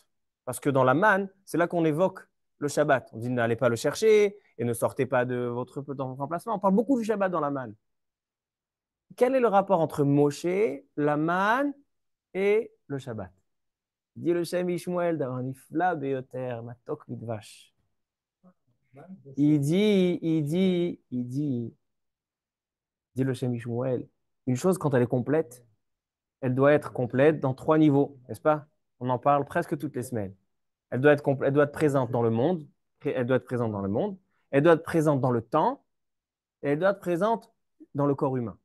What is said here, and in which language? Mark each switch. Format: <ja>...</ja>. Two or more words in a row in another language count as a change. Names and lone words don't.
<fr>Parce que dans la manne, c'est là qu'on évoque le Shabbat. On dit n'allez pas le chercher et ne sortez pas de votre emplacement. On parle beaucoup du Shabbat dans la manne. Quel est le rapport entre Moshe, la manne et le Shabbat? Dit le</fr> <he>Shem Ishmuel דבר נפלא ביותר מתוק מדבש.</he> <fr>Dit le Shem Ishmuel, une chose quand elle est complète, elle doit être complète dans trois niveaux, n'est-ce pas? On en parle presque toutes les semaines. Elle doit être présente dans le monde, elle doit être présente dans le monde, elle doit être présente dans le temps, et elle doit être présente dans le corps humain.</fr>